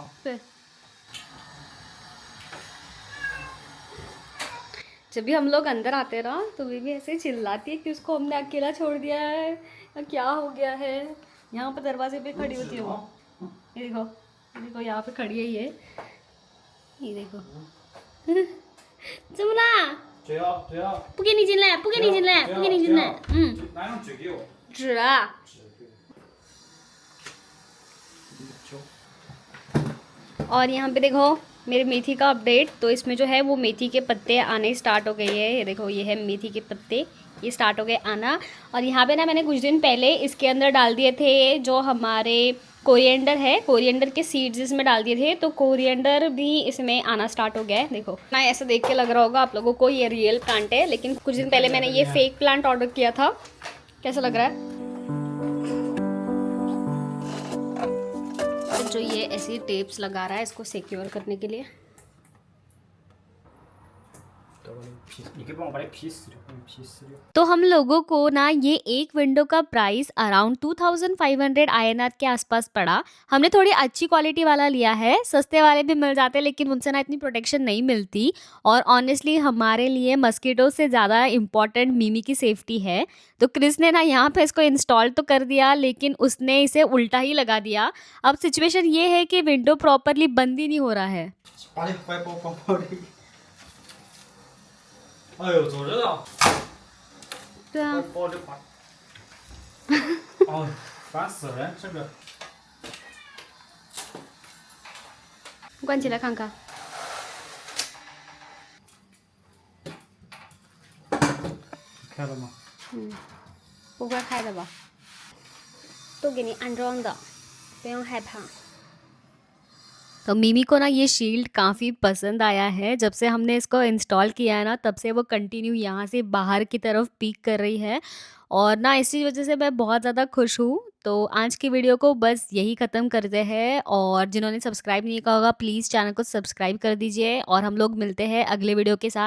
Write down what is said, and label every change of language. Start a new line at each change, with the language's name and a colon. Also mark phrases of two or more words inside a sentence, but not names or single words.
Hindi: फिर जब भी हम लोग अंदर आते ना तो भी ऐसे चिल्लाती है कि उसको हमने अकेला छोड़ दिया है या क्या हो गया है। यहाँ पर दरवाजे पे खड़ी होती है वो। ये देखो यहाँ पे खड़ी है ये देखो। जमुना
Chinese: 这样这样。不给你进来，不给你进来，不给你进来。拿张纸给我。纸啊。
Hindi: और यहाँ पे देखो मेरे मेथी का अपडेट। तो इसमें जो है वो मेथी के पत्ते आने स्टार्ट हो गए हैं। ये देखो ये है मेथी के पत्ते, ये स्टार्ट हो गए आना। और यहाँ पे ना मैंने कुछ दिन पहले इसके अंदर डाल दिए थे जो हमारे कोरिएंडर है, कोरिएंडर के सीड्स इसमें डाल दिए थे, तो कोरिएंडर भी इसमें आना स्टार्ट हो गया है। देखो ना, ऐसा देख के लग रहा होगा आप लोगों को ये
English: real plant
Hindi: है, लेकिन कुछ दिन पहले मैंने ये
English: fake plant
Hindi: ऑर्डर किया था। कैसा लग रहा है? जो ये ऐसी टेप्स लगा रहा है इसको सिक्योर करने के लिए।
Chinese: 你可以帮我把这皮撕掉，把这皮撕掉。
Hindi: तो हम लोगों को ना ये एक विंडो का प्राइस अराउंड 2500 INR के आसपास पड़ा। हमने थोड़ी अच्छी क्वालिटी वाला लिया है, सस्ते वाले भी मिल जाते लेकिन उनसे ना इतनी प्रोटेक्शन नहीं मिलती। और ऑनेस्टली हमारे लिए मस्कीटो से ज़्यादा इम्पॉर्टेंट मिमी की सेफ्टी है। तो क्रिस ने ना यहाँ पे इसको इंस्टॉल तो कर दिया लेकिन उसने इसे उल्टा ही लगा दिया। अब सिचुएशन ये है कि
English: window properly
Hindi: बंद ही नहीं हो रहा है।
Chinese: 把这怀抱这个。哎呦，走着呢。对啊，抱这把。哦，烦死人，这个。关起来看看。开了吗？不会开的吧？都给你安装的，不用害怕。
Hindi: तो मिमी को ना ये शील्ड काफ़ी पसंद आया है। जब से हमने इसको इंस्टॉल किया है ना तब से वो कंटिन्यू यहाँ से बाहर की तरफ पीक कर रही है और ना इसी वजह से मैं बहुत ज़्यादा खुश हूँ। तो आज की वीडियो को बस यही ख़त्म करते हैं और जिन्होंने सब्सक्राइब नहीं किया होगा प्लीज़ चैनल को सब्सक्राइब कर दीजिए और हम लोग मिलते हैं अगले वीडियो के साथ।